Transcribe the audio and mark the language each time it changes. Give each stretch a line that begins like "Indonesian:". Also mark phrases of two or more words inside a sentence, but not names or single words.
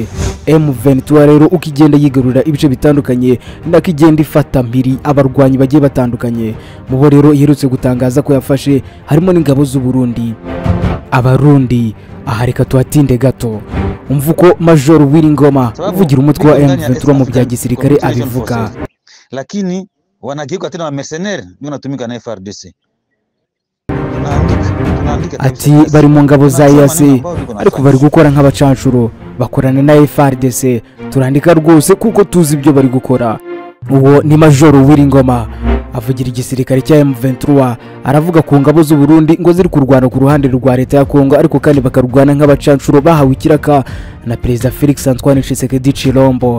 Kinyarwanda: M23 rero ukigenda yigarurira ibice bitandukanye, nakigenda ifata mpiri abarwanyi bagiye batandukanye. Mubo rero iherutse gutangaza ko yafashe harimo n'ingabo z'u Burundi. Abarundi ahareka tuhatinde gato. Umvuko Major Wiringoma uvugira umutwe wa M23 mu bya gisirikare abivuga,
Swahili: lakini wanageuka tena wa mercenaires wanatumika na FARDC.
Kinyarwanda: Ati bari mu ngabo za EAC ariko bari gukora nk'abacancuro, bakorana na FARDC. Turandika rwose kuko tuzi ibyo bari gukora. Uwo ni Major Wiringoma avugira igisirikare cya M23, aravuga ku ngabo z'u Burundi ngo ziri kurwana ku ruhande rwa leta ya Kongo, ariko kandi bakarwana nk'abacancuro bahawe ikiraka na Perezida Felix Antoine Tshisekedi Chilombo.